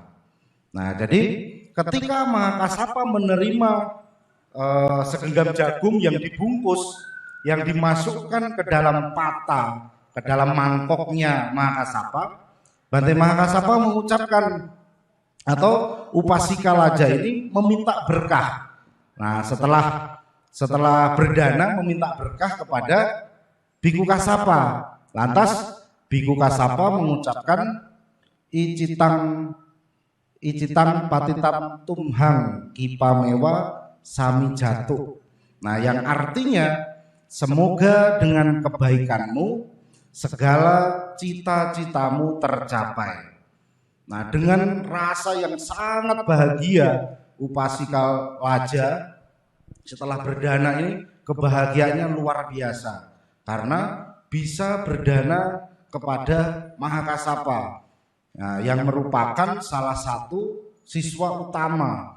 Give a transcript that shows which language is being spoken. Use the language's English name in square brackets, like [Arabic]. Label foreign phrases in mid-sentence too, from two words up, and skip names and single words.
[Indonesian] Nah, jadi ketika Mahakasapa menerima segenggam jagung yang dibungkus, yang dimasukkan ke dalam patah, ke dalam mangkoknya Mahakasapa, Bante Mahakasapa mengucapkan atau Upasika Laja ini meminta berkah. Nah, setelah berdana meminta berkah kepada Biku Kasapa. Lantas Biku Kasapa mengucapkan [Pali] icitang patitam tumhang kipamewa sami jatuh. [Indonesian] Nah, yang artinya semoga dengan kebaikanmu segala cita-citamu tercapai. Nah, dengan rasa yang sangat bahagia, Upasika Laja setelah berdana ini kebahagiaannya luar biasa karena bisa berdana kepada Mahakasapa, nah, yang merupakan salah satu siswa utama.